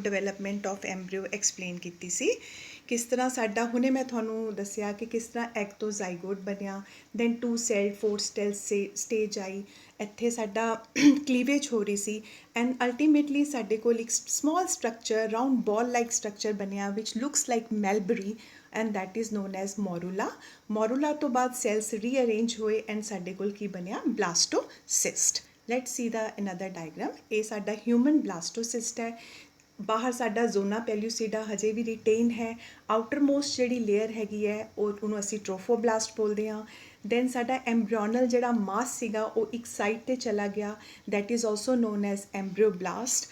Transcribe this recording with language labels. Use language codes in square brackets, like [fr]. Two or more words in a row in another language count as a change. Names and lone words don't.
[en] development of embryo explain [pa] ਕੀਤੀ ਸੀ, ਕਿਸ ਤਰ੍ਹਾਂ ਸਾਡਾ ਹੁਣੇ ਮੈਂ ਤੁਹਾਨੂੰ ਦੱਸਿਆ ਕਿ ਕਿਸ ਤਰ੍ਹਾਂ ਐਗ ਤੋਂ ਜ਼ਾਈਗੋਟ ਬਣਿਆ, [en] then 2 cell 4 cell stage [pa] ਆਈ, ਇੱਥੇ ਸਾਡਾ ਕਲੀਵੇਜ ਹੋ ਰਹੀ ਸੀ [en] and ultimately [pa] ਸਾਡੇ ਕੋਲ ਇੱਕ [en] small structure round ball like structure [pa] ਬਣਿਆ [en] which looks like mulberry and that is known as morula. [pa] Morula ਤੋਂ ਬਾਅਦ [en] cells rearrange [pa] ਹੋਏ and ਸਾਡੇ ਕੋਲ ਕੀ ਬਣਿਆ blastocyst. [en] Let's see the another diagram. [pa] ਇਹ ਸਾਡਾ [en] human blastocyst [pa] ਹੈ। ਬਾਹਰ ਸਾਡਾ [en] zona pellucida [pa] ਹਜੇ ਵੀ ਰਿਟੇਨ ਹੈ। [en] outer most [pa] ਜਿਹੜੀ ਲੇਅਰ ਹੈਗੀ ਹੈ ਉਹਨੂੰ ਅਸੀਂ ਟ੍ਰੋਫੋਬਲਾਸਟ ਬੋਲਦੇ ਹਾਂ। ਦੈਨ ਸਾਡਾ ਐਮਬ੍ਰਿਓਨਲ ਜਿਹੜਾ ਮਾਸ ਸੀਗਾ ਉਹ ਇੱਕ ਸਾਈਡ 'ਤੇ ਚਲਾ ਗਿਆ, [en] that is also known as embryoblast.